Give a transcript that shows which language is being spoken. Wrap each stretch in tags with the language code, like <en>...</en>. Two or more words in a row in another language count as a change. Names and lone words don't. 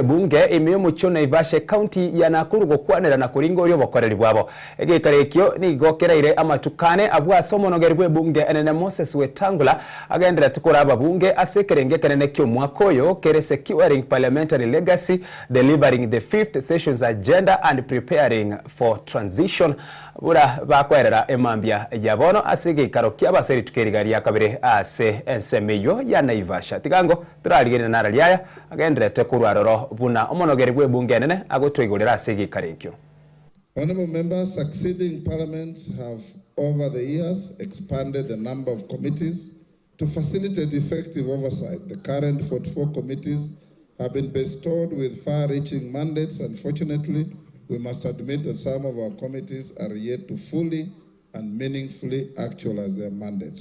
<guz>bunge imiyo muchona Ivashe county ya Nakuru gokwanera na kuringo ryo bokoreri bwabo egikarekyo nigokereire amatukane abwa asomo nogerwe bunge nene Moses Wetangula agendret kuraba bunge asekerenge kanene kyo mwakoyo kere</guz> <en>securing parliamentary legacy, delivering the 5th session's agenda and preparing for transition.</en> <guz>Bura bakwerera emambia ya bono asigikaro kyabaseri tukerigaria kabere ase ensemeyo ya Naivasha tigango turarigene naraliaya agendrete kurwaroro buna omonogeri gwe bunge nene agotwigurira asigikarekyo.</guz> <en>Honorable members, succeeding parliaments have over the years expanded the number of committees to facilitate effective oversight. The current 44 committees have been bestowed with far-reaching mandates. Unfortunately, we must admit that some of our committees are yet to fully and meaningfully actualize their mandates.</en>